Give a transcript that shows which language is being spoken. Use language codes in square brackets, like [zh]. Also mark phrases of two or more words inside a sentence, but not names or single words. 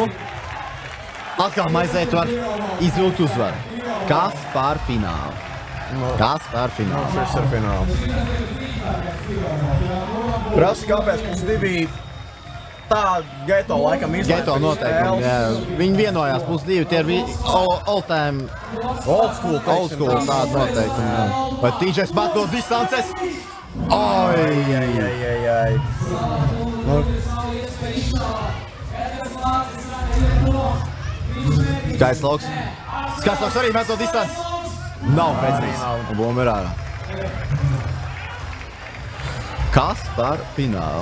[lv] Atkal maizēt var izvilkt uzvaru. Kas par finālu? Kas par finālu? Šis ir fināls. Prasa, kāpēc +2 tā Geto laikam izlaiž. Geto noteikumi, jā. Viņi vienojās +2, tie ir [en] all time, Old school, old school [lv] tādi noteikumi, jā. Vai TJs met no distances? Oi! Ai. Nu, Skaistlauks. Skaistlauks arī met no distances. Nav precīzi. Un bumba ir ārā. Kas par finālu?